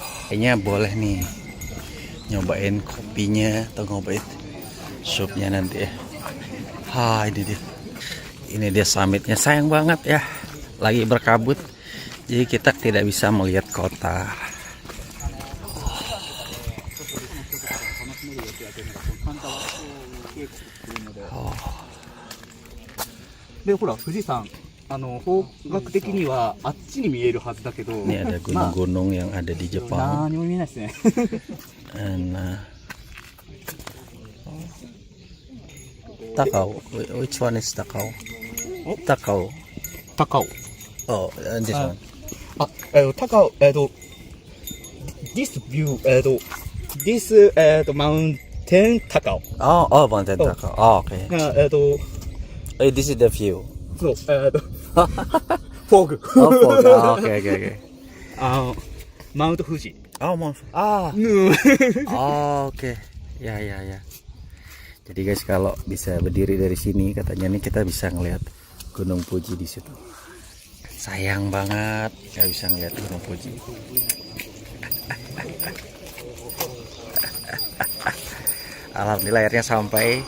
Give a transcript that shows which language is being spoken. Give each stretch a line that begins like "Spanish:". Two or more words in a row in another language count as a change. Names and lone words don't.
Indonesian: kayaknya boleh nih nyobain kopinya atau nyobain supnya nanti ya. Ini dia summitnya. Sayang banget ya, lagi berkabut, jadi kita tidak bisa melihat kota.
Japanese: でほら富士山方角的にはあっちに見えるはずだけど
Indonesian: Ini ada gunung-gunung yang ada di Jepang.
Japanese: 何も見えないですね
English: And Takao. Which one is Takao? Takao. 高尾 Oh, and this one. あ高尾 this view this mountain 高尾 Oh, Mountain Takao. Oh, okay. This is the view.
Japanese: そうフォーグ
English: Oh, fog. Oh, okay. マウント富士 Oh, Mount. Ah. Oh, oke. Ya.
Indonesian: Jadi guys, kalau bisa berdiri dari sini, katanya nih kita bisa ngelihat Gunung Fuji di situ. Sayang banget nggak bisa ngelihat Gunung Fuji. Alhamdulillah akhirnya sampai.